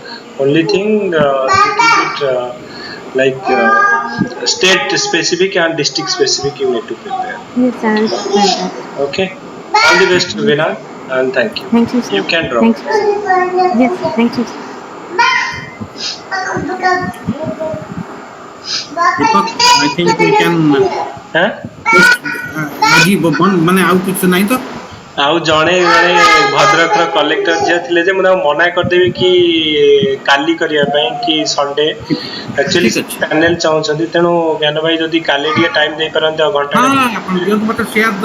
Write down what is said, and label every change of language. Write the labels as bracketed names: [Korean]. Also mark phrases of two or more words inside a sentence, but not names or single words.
[English] Only thing little bit state specific and district specific you need to prepare. Yes, I will prepare that. Okay. All the best, Yes. Vedant, and thank you. Thank you, You sir. can drop. Thank you, sir. Yes, sir. Thank you, sir. Deepak, I think we can Huh? [Odia] just ଆଜି ମାନେ ଆଉ କିଛି ନାହିଁ ତ? ଆଉ ଜଣେ ଭଦ୍ରକର କଲେକ୍ଟର ଝିଅ ଥିଲେ ଯେ ମୁଁ ତାଙ୍କୁ ମନା କରିଦେବି କି କାଲି କରିବା ପାଇଁ କି [English] Sunday actually [Odia] ଠିକ ଅଛି। ପ୍ୟାନେଲ ଚାହୁଁଛନ୍ତି ତେଣୁ ଜ୍ଞାନ ଭାଇ ଯଦି କାଲି ଟିକେ ଟାଇମ ଦେଇପାରନ୍ତି ଆଉ ହଁ, ଘଣ୍ଟାଟେ ଆପଣ ଦିଅନ୍ତୁ ମତେ ସେୟାର ଦ